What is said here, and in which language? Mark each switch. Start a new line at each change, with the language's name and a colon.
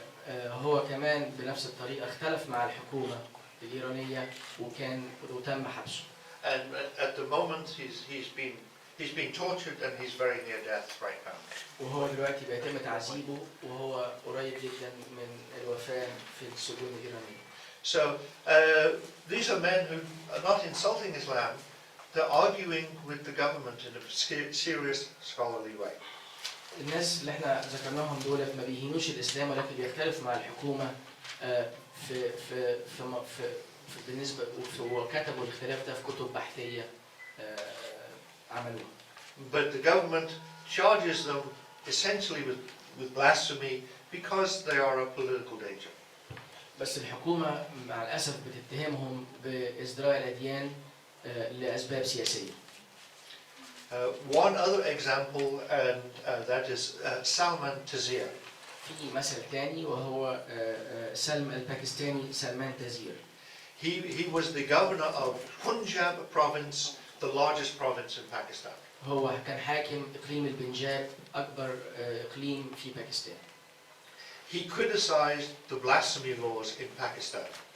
Arabic: هو كمان بنفس الطريقة اختلف مع الحكومة الإيرانية وتم حبسه.
English: And at the moment he's being tortured and he's very near death right now.
Arabic: وهو دلوقتي بيتم تعذيبه وهو قريب جدا من الوفاة في السجون الإيرانية.
English: So these are men who are not insulting Islam. They're arguing with the government in a serious scholarly way.
Arabic: الناس اللي احنا ذكرناهم دول ما بيهينوش الإسلام ولكن بيختلفوا مع الحكومة في بالنسبة وكتبوا الاختلاف ده في كتب بحثية عملوها.
English: But the government charges them essentially with blasphemy because they are a political danger.
Arabic: بس الحكومة مع الأسف بتتهمهم بازدراء الأديان لأسباب سياسية.
English: One other example and that is Salman Taseer.
Arabic: في مثل ثاني وهو سلم الباكستاني سلمان تزير.
English: He was the governor of Punjab province, the largest province in Pakistan.
Arabic: هو كان حاكم إقليم البنجاب أكبر إقليم في باكستان.
English: He criticized the blasphemy laws in Pakistan.